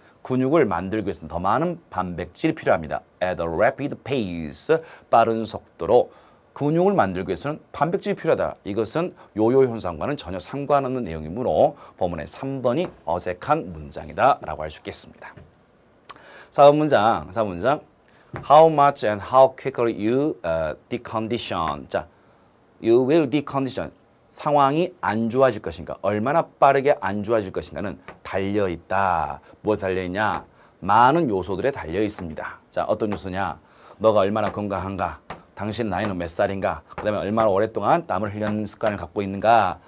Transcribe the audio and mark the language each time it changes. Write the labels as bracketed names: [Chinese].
[Korean] 근육을 만들기 위해서는 더 많은 단백질이 필요합니다. [English] At a rapid pace. [Korean] 빠른 속도로 근육을 만들기 위해서는 단백질이 필요하다. 이것은 요요 현상과는 전혀 상관없는 내용이므로 본문의 3번이 어색한 문장이다 라고 할 수 있겠습니다. 4번 문장. [English] How much and how quickly you decondition. 자, you will decondition. [Korean] 상황이 안 좋아질 것인가, 얼마나 빠르게 안 좋아질 것인가는 달려있다. 무엇에 달려있냐? 많은 요소들에 달려있습니다. 자, 어떤 요소냐? 너가 얼마나 건강한가? 당신 나이는 몇 살인가? 그 다음에 얼마나 오랫동안 땀을 흘리는 습관을 갖고 있는가?